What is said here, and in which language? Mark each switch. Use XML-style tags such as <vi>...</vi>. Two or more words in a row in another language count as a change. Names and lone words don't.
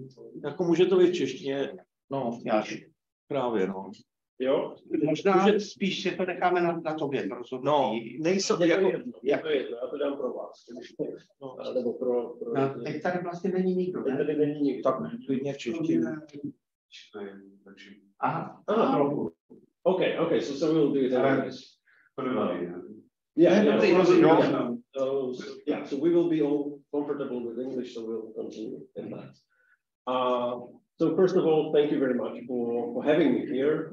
<cs>Jako může to být v češtině, no, právě, no. Jo? Možná spíš si to necháme na tobě. No, nejsou jako jedno, já to dám pro vás. No, nebo pro no, teď tady vlastně není nikdo, ne? Tady není nikdo. tak klidně v češtině. Aha.</cs> <en>Okay, so we will do it anyways. So we will be all comfortable with English, so we'll continue in that. So first of all, thank you very much for having me here.</en>